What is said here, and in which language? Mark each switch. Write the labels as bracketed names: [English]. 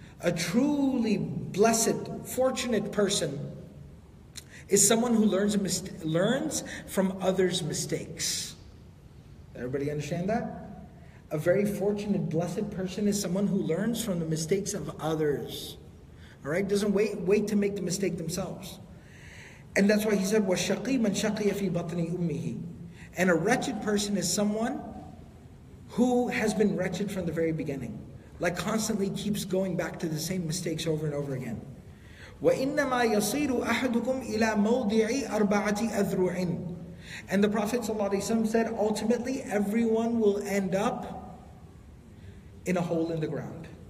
[English] A truly blessed, fortunate person is someone who learns from others' mistakes. Everybody understand that? A very fortunate, blessed person is someone who learns from the mistakes of others. All right? Doesn't wait to make the mistake themselves. And that's why he said, [Arabic] وَالشَّقِي مَنْ شَقِيَ فِي بَطْنِ أُمِّهِ. [English] And a wretched person is someone who has been wretched from the very beginning. Like constantly keeps going back to the same mistakes over and over again. [Arabic] وَإِنَّمَا يَصِيرُ أَحَدُكُمْ إِلَى مَوْضِعِ أَرْبَعَةِ أَذْرُعٍ. [English] And the Prophet ﷺ said, ultimately everyone will end up in a hole in the ground.